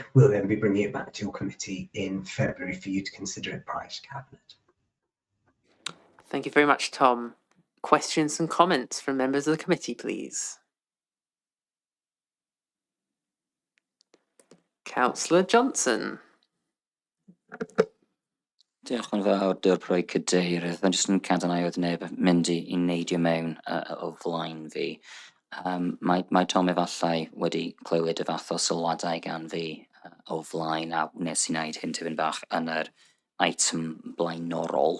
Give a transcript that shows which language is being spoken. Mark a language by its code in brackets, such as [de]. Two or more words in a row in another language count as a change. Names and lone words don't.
[en] We'll then be bringing it back to your committee in February for you to consider it prior to Cabinet. Thank you very much, Tom. Questions and comments from members of the committee, please. Councillor Johnson. [cy] Diolch yn fawr, Dwr Cadeirydd. Yn jyst yn cadarnhau oedd neb mynd i neidio mewn o flaen fi. Mae Tom efallai wedi clywed y fath o sylwadau gan fi o flaen, a wnes i wneud hyn tipyn bach yn yr item blaenorol.